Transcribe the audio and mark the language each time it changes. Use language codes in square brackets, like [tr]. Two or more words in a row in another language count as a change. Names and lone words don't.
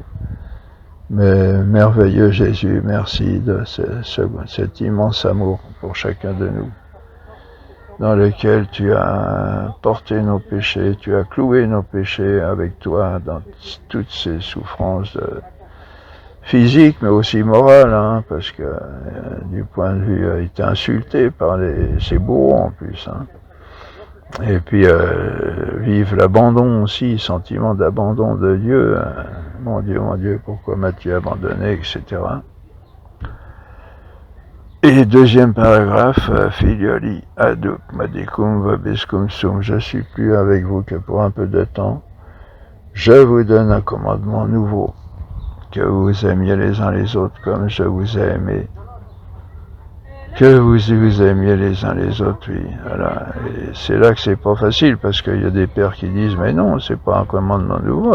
[fr] Mais merveilleux Jésus, merci de cet immense amour pour chacun de nous, dans lequel tu as porté nos péchés, tu as cloué nos péchés avec toi dans toutes ces souffrances physiques, mais aussi morales, hein, parce que du point de vue, il était insulté par ses bourreaux en plus. Hein. Et puis vivre l'abandon aussi, sentiment d'abandon de Dieu. Mon Dieu, pourquoi m'as-tu abandonné, etc. Et deuxième paragraphe, [la] filioli aduk madicum vobiscum sum, [fr] je suis plus avec vous que pour un peu de temps. Je vous donne un commandement nouveau, que vous aimiez les uns les autres comme je vous ai aimé. Que vous aimiez les uns les autres, oui. Voilà. Et c'est là que c'est pas facile, parce qu'il y a des pères qui disent, mais non, c'est pas un commandement nouveau.